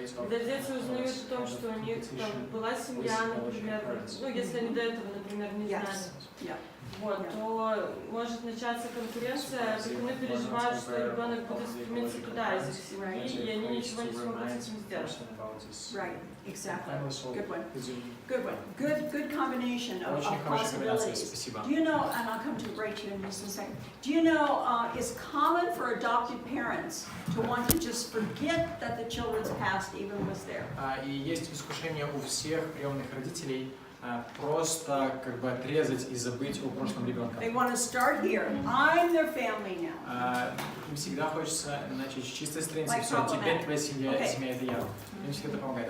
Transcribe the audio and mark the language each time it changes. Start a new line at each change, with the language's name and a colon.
Russian: Когда дети узнают о том, что у них там была семья, например, ну если они до этого, например, не знали, вот, то может начаться конкуренция, опекуны переживают, что ребенок будет стремиться туда из их семьи, и они ничего не смогут с этим сделать.
English: Right, exactly. Good one. Good one. Good combination of possibilities. Do you know, and I'll come to Rachel in just a second, do you know it's common for adopted parents to want to just forget that the children's past even was there?
Russian: И есть искушение у всех приемных родителей просто как бы отрезать и забыть о прошлом ребенка.
English: They want to start here. I'm their family now.
Russian: Им всегда хочется начать с чистой страницы. Все, теперь твоя семья это я. Им всегда помогает.